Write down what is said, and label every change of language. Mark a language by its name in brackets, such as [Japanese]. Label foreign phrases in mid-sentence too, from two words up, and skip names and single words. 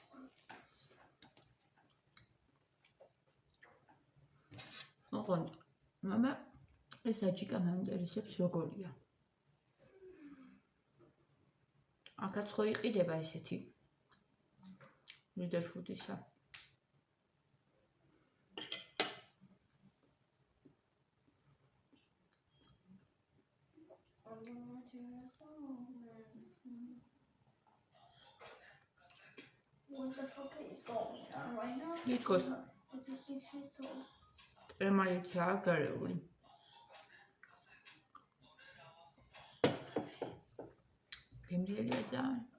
[Georgian] ოღონდ, მამა, ეს აჯიკა მაინტერესებს როგორია. აქაც ხო იყიდება ესეთი. მიდაშუდისა. [English] What the fuck is going on right now? [Georgian] Because ემაიცა გარეული. გემრიელია ძალიან.